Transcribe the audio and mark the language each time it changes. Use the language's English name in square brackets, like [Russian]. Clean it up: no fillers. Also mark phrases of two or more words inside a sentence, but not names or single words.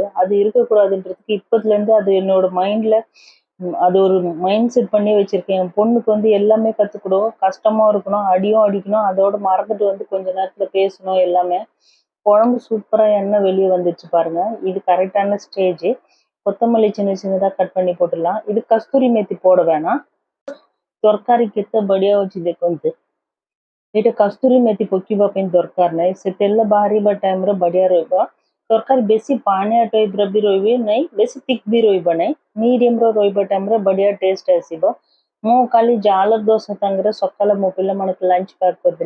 [Tamil] அது இருக்கக்கூடாதுன்றதுக்கு இப்பத்துல இருந்து அது என்னோட மைண்ட்ல அது ஒரு [English] mind set [Tamil] பண்ணி வச்சிருக்கேன். என் பொண்ணுக்கு வந்து எல்லாமே கத்துக்கணும், கஷ்டமா இருக்கணும், அடியும் அடிக்கணும், அதோட மறந்துட்டு வந்து கொஞ்ச நேரத்துல பேசணும் எல்லாமே. குழம்பு சூப்பரா எண்ணெய் வெளியே வந்துச்சு பாருங்க. இது கரெக்டான ஸ்டேஜ். கொத்தமல்லி சின்ன சின்னதா கட் பண்ணி போட்டுடலாம். இது கஸ்தூரி மேத்தி போட வேணாம். [Odia] ତରକାରୀ କେତେ ବଢିଆ ଅଛି ଦେଖନ୍ତୁ। ଏଇଟା କସ୍ତୁରୀ ମେଥି ପକେଇବା ପାଇଁ ଦରକାର ନାହିଁ। ସେ ତେଲ ବାହାରିବା ଟାଇମରେ ବଢିଆ ରହିବ। ତରକାରୀ ବେଶୀ ପାଣିଆ ଟାଇପର ବି ରହିବେ ନାହିଁ, ବେଶୀ thick ବି ରହିବ ନାହିଁ। ମିଡିୟମର ରହିବା ଟାଇମରେ ବଢିଆ ଟେଷ୍ଟ ଆସିବ। ମୁଁ କାଲି ଜାଲ ଦୋସା ସାଙ୍ଗରେ ସକାଳେ ମୋ ପିଲାମାନଙ୍କୁ [English] lunch pack [Odia] କରିଦେଲି।